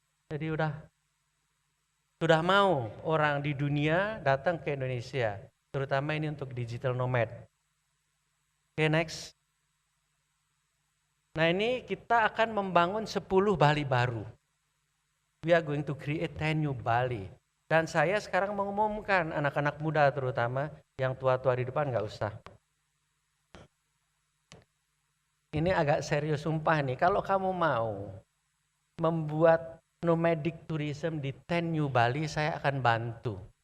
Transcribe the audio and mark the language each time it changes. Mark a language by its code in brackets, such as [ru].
[id] Jadi sudah mau orang di dunia datang ke Indonesia, terutama ini untuk digital nomad. Oke, next. Nah ini kita akan membangun 10 Bali baru. [en] We are going to create 10 new Bali. [id] Dan saya sekarang mengumumkan anak-anak muda terutama, yang tua-tua di depan nggak usah. Ini agak serius sumpah nih, kalau kamu mau membuat nomadic tourism di 10 New Bali, saya akan bantu.